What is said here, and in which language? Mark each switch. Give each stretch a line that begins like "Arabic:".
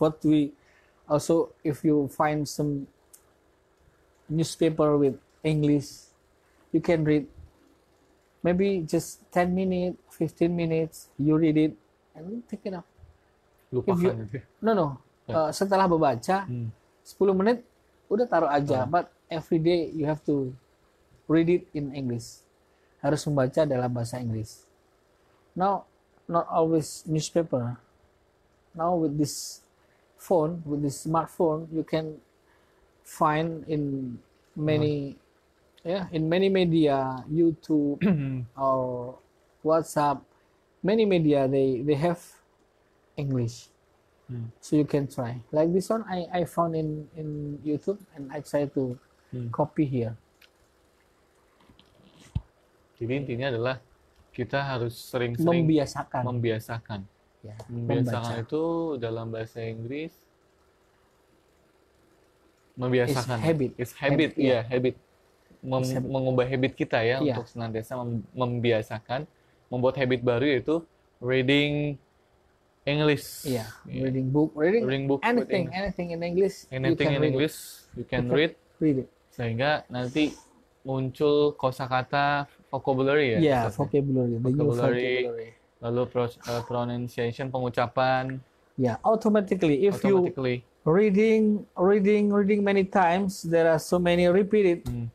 English: What we also, if you find some newspaper with English, you can read maybe just 10 minutes, 15 minutes, you read it and take it up.
Indonesian: Lupakan itu. No. Setelah membaca 10 menit udah taruh aja.
English: But every day you have to read it in English.
Indonesian: Harus membaca dalam bahasa Inggris.
English: Now, not always newspaper. Now with this phone, with this smartphone, you can find in many media, YouTube or WhatsApp, many media they have English. So you can try. Like this one I found in YouTube and I try to copy here.
Indonesian: Jadi intinya adalah kita harus sering-sering membiasakan. Ya, membiasakan itu dalam bahasa Inggris membiasakan.
English: It's habit. Habit.
Indonesian: Mengubah habit kita ya untuk senantiasa membiasakan, membuat habit baru yaitu reading English.
English: Reading book, anything in English. Anything in English you can read it.
Indonesian: Sehingga nanti muncul kosakata vocabulary ya.
English: Vocabulary.
Indonesian: Lalu pronunciation, pengucapan.
English: Automatically if you reading many times, there are so many repeated.